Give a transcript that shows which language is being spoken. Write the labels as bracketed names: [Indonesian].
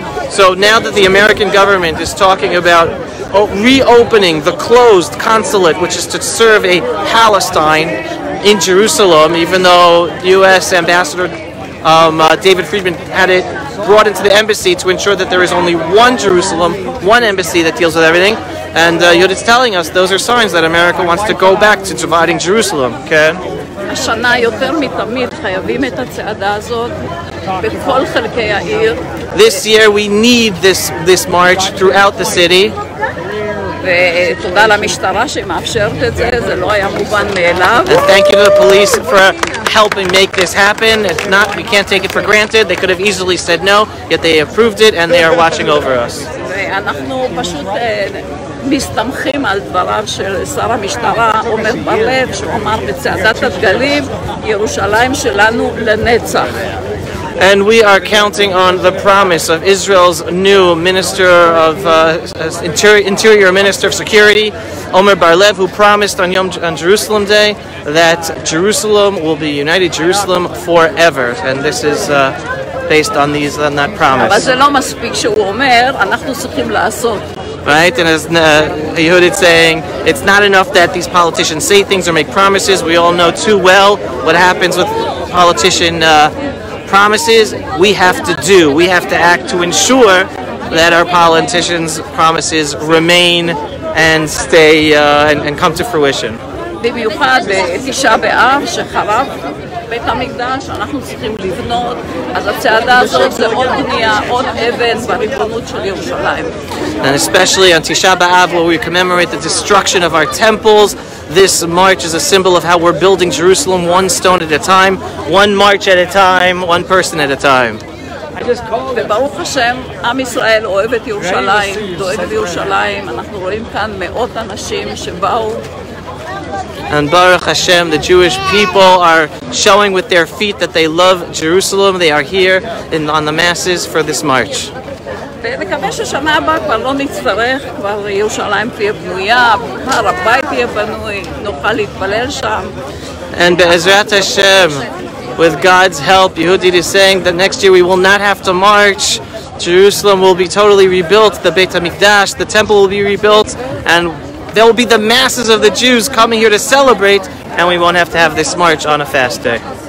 [English] So now that the American government is talking about reopening the closed consulate, which is to serve a Palestine in Jerusalem, even though U.S. Ambassador David Friedman had it brought into the embassy to ensure that there is only one Jerusalem, one embassy that deals with everything. And Yehudit's telling us those are signs that America wants to go back to dividing Jerusalem. Okay? [Hebrew] השנה יותר מתמיד חייבים את הצעדה הזאת בכל חלקי העיר. [English] This year we need this march throughout the city. [Hebrew] ותודה למשטרה שמאפשרת את זה, זה לא היה מובן מאליו. [English] And thank you to the police for helping make this happen. If not, we can't take it for granted. They could have easily said no, yet they approved it and they are watching over us. [Hebrew] ואנחנו פשוט מסתמכים על דבריו של שר המשטרה עומר בר-לב, שהוא אמר בצעדת הדגלים, ירושלים שלנו לנצח. [English] And we are counting on the promise of Israel's new Minister of Interior Minister of Security, Omer Bar-Lev, who promised on Jerusalem Day that Jerusalem will be united Jerusalem forever. And this is based on that promise. [Hebrew] אבל זה לא מספיק שהוא אומר, אנחנו צריכים לעשות. [English] Right, and as Yehudit saying, it's not enough that these politicians say things or make promises. We all know too well what happens with politician promises. We have to do. We have to act to ensure that our politicians' promises remain and stay and come to fruition. [Hebrew] במיוחד בתשעה באב שחרב בית המקדש, אנחנו צריכים לבנות, אז הצעדה הזאת זה עוד בנייה, עוד אבן בריבונות של ירושלים. [English] And especially on Tisha B'Av, where we commemorate the destruction of our temples, this march is a symbol of how we're building Jerusalem one stone at a time, one march at a time, one person at a time. [Hebrew] וברוך השם, עם ישראל אוהב את ירושלים, דואג לירושלים, אנחנו רואים כאן מאות אנשים שבאו. [English] And Baruch Hashem, the Jewish people are showing with their feet that they love Jerusalem. They are here on the masses for this march. [Hebrew] ונקווה ששנה הבאה כבר לא נצטרך, כבר ירושלים תהיה בנויה, הר הבית תהיה בנוי, נוכל להתפלל שם. [English] And [Hebrew] Be'ezrat Hashem, [English] with God's help, Yehudit is saying that next year we will not have to march. Jerusalem will be totally rebuilt, the Beit HaMikdash, the temple will be rebuilt, and there will be the masses of the Jews coming here to celebrate, and we won't have to have this march on a fast day.